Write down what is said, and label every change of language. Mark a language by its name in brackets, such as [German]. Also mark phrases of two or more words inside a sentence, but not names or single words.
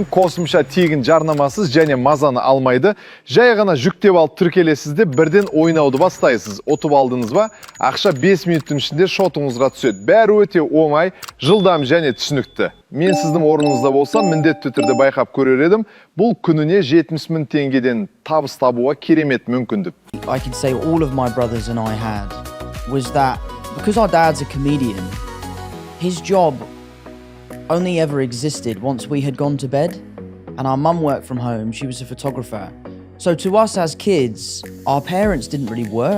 [Kazakh] Қосымша тегін жарнамасыз және мазаны алмайды. Жай ғана жүктеп алып тіркелесіз де бірден ойнауды бастайсыз. Ұтып алдыңыз ба? Ақша 5 минуттың ішінде шотыңызға түседі. Бәрі өте оңай, жылдам және түсінікті. Мен сіздің орныңызда болсам, міндетті түрде байқап көрер едім. Бұл күніне 70 000 теңгеден табыс табуға керемет мүмкіндік. [English] I can say all of my brothers and I had was that because our dad's a comedian, his job only ever existed once we had gone to bed, and our mum worked from home. She was a photographer. So to us as kids, our parents didn't really work.